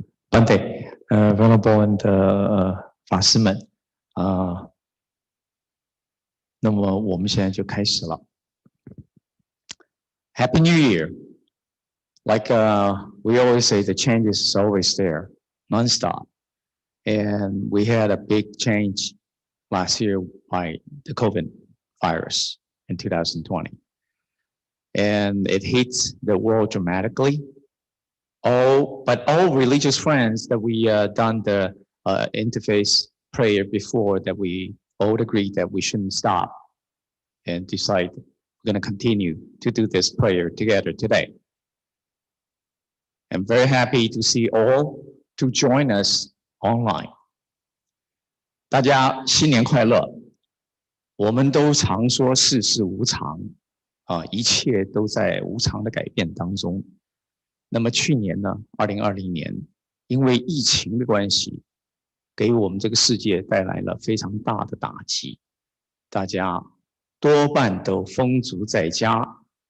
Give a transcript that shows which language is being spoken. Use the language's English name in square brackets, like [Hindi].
[Chinese] Bante, Venerable and 法师们那么我们现在就开始了。 [English] Happy New Year! Like we always say, the change is always there, nonstop. And we had a big change last year by the COVID virus in 2020. And it hits the world dramatically. But all religious friends that we done the interfaith prayer before, that we all agreed that we shouldn't stop and decide we're going to continue to do this prayer together today. I'm very happy to see all to join us online. [Chinese] 大家新年快乐！我们都常说世事无常一切都在无常的改变当中。那么去年呢，2020年，因为疫情的关系，给我们这个世界带来了非常大的打击，大家多半都封足在家。